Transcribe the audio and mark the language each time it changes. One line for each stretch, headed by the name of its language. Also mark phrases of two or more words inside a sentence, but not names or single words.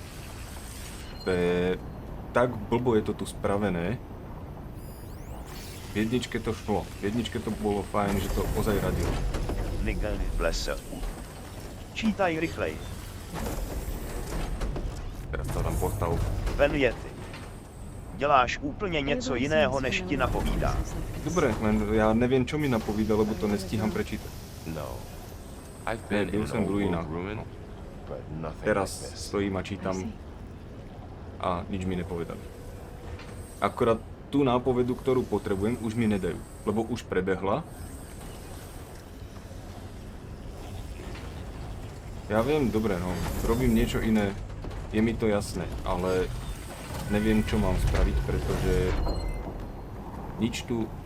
Slovak: Tak blbo je to tu spravené. V jedničke to šlo. V jedničke to bolo fajn, že to ozaj radilo. Nigel v lese. Čítaj rychlej. Teraz to tam postav. Venjety.
Czech: Děláš úplně něco jiného, než ti napovídá.
Slovak: Dobre, len ja neviem, čo mi napovída, lebo to nestíham prečítať.
English: No. I've been in
Slovak: som v ruinách. Teraz like stojím a čítam a nič mi nepovedali. Akorát tú nápovedu, ktorú potrebujem, už mi nedajú, lebo už prebehla. Ja viem, dobre, no, robím niečo iné, je mi to jasné, ale neviem, čo mám spraviť, pretože nič tu...